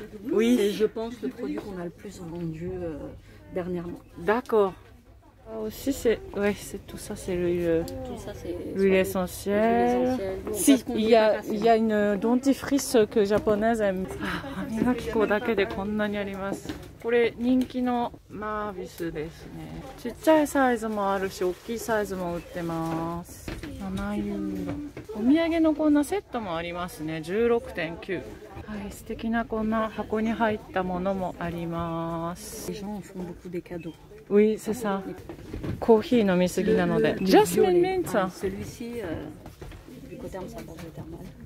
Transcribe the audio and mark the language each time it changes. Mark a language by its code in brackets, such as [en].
[fr] Oui. C'est, je pense, le produit qu'on a le plus vendu dernièrement. D'accord. Ah, aussi, c'est tout ça, c'est l'huile essentielle. Si, il y a une dentifrice que japonaise aime. [ja] Ah, 歯磨き粉だけでこんなにあります。これ人気のマービスですね。ちっちゃいサイズもあるし、大きいサイズも売ってます。7ユーロ。お土産のこんなセットもありますね。 16.9。はい、素敵なこんな箱に入ったものもあります。 [fr] Oui, c'est ça. [ja] コーヒー飲みすぎなので。 [en] Jasmine mint. [fr] Celui-ci, Glycotherme, ça passe le thermal.